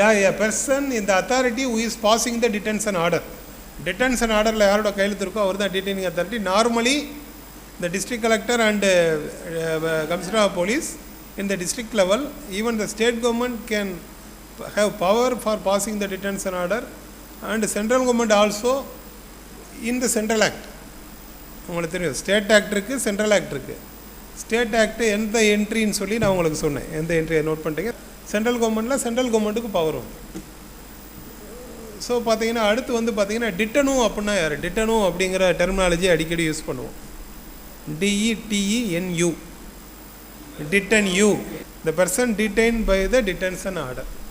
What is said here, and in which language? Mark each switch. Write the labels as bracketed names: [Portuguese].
[English] A person in the authority who is passing the detention order. [Tamil] Detention ஆர்டரில் யாரோட கையெழுத்து இருக்கோ அவர் தான் டிடைனிங் authority. [English] Normally the district collector and commissioner of police in the district level, even the state government can have power for passing the detention order, and central government also in the central act. [Tamil] உங்களுக்கு தெரியும், state act இருக்குது, central act இருக்குது. State act எந்த என்ட்ரின்னு சொல்லி நான் உங்களுக்கு சொன்னேன், எந்த என்ட்ரியை நோட் பண்ணிட்டீங்க. சென்ட்ரல் கவர்மெண்ட்டுக்கு பவர் வரும். ஸோ பார்த்தீங்கன்னா அடுத்து வந்து பார்த்தீங்கன்னா டிட்டனு அப்படின்னா யார்? டிட்டனு அப்படிங்கிற டெர்மினாலஜி அடிக்கடி யூஸ் பண்ணுவோம். [English] DETENU, detenu, the person detain by the detention order.